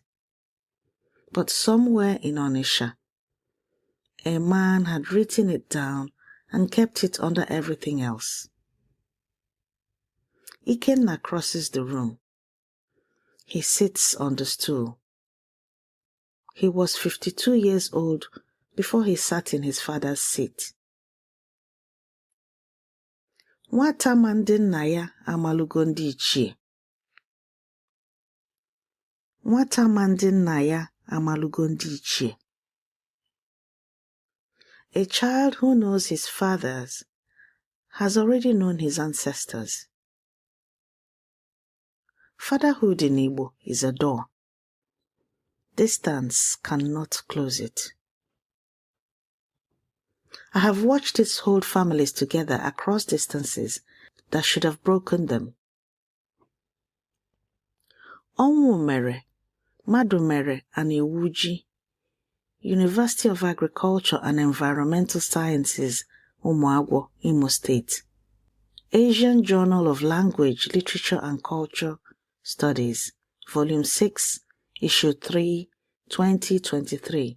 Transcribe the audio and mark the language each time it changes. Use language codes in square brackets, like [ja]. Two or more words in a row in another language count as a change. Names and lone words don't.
[en] But somewhere in Onitsha, a man had written it down and kept it under everything else. Ikenna crosses the room. He sits on the stool. He was 52 years old before he sat in his father's seat. [ig] Nwata ma ndị nna ya amalugo ndị ichie. Nwata ma ndị nna ya amalugo ndị ichie. [en] A child who knows his fathers has already known his ancestors. Fatherhood in Igbo is a door. Distance cannot close it. I have watched it hold families together across distances that should have broken them. [ig] Ọnwụ mere, mmadụ mere an iwu ji. [en] University of Agriculture and Environmental Sciences, Umuagwo, Imo State. Asian Journal of Language, Literature and Culture Studies, Volume 6, Issue 3, 2023.